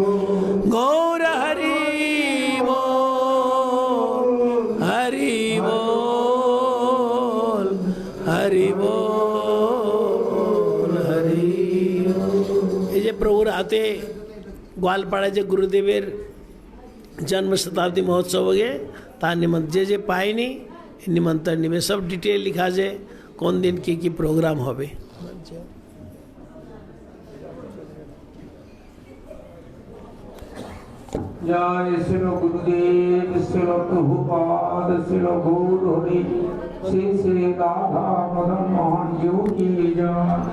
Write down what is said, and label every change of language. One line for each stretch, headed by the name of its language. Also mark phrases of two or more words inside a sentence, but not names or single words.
Bangla: গৌর হরি বোল, হরি বোল, হরি বোল, হরি বোল। এ প্রভু রাহতে গোয়ালপাড়ার গুরুদেবের জন্ম শতাব্দী মহোৎসব বগে তার নিমন্ত্রণ যে পায়নি নিমন্ত্রণ নেবে সব ডিটেল লেখা যায় কোন দিন কী প্রোগ্রাম হবে। জয় শ্রী গুরুদেব শ্রী প্রভুপাদ শ্রী গৌর হরি শ্রী শ্রী রাধা মদন মোহন জী কী জয়।